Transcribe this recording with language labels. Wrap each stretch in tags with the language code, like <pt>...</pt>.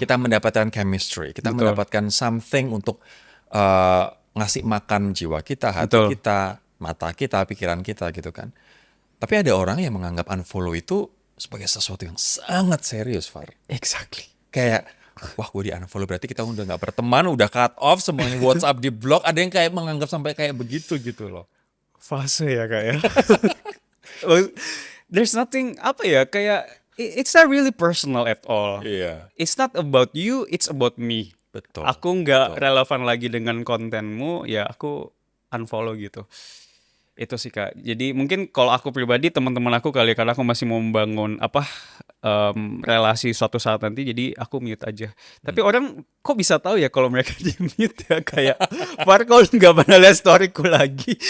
<id>Kita mendapatkan chemistry, kita mendapatkan something untuk ngasih makan jiwa kita, hati kita, mata kita, pikiran kita gitu kan. Tapi ada orang yang menganggap unfollow itu sebagai sesuatu yang sangat serius, Far.</id> <en>Exactly.</en> <id>Kayak wah gue di unfollow berarti kita udah nggak berteman, udah cut off, semuanya WhatsApp di blok. Ada yang kayak menganggap sampai kayak begitu gitu loh. Fase ya Kak ya.</id> <en>Well, there's nothing</en> <id>apa ya kayak</id> <en>it's not really personal at all.</en> <id>Iya,</id> <en>It's not about you, it's about me.</en> <id>betul. Aku nggak relevan lagi dengan kontenmu, ya aku unfollow gitu. Itu sih Kak. Jadi mungkin kalau aku pribadi teman-teman aku kali ya, karena aku masih mau membangun relasi suatu saat nanti, jadi aku mute aja. Tapi orang kok bisa tahu ya kalau mereka di mute ya kayak Far kau nggak pernah lihat storyku lagi.</id>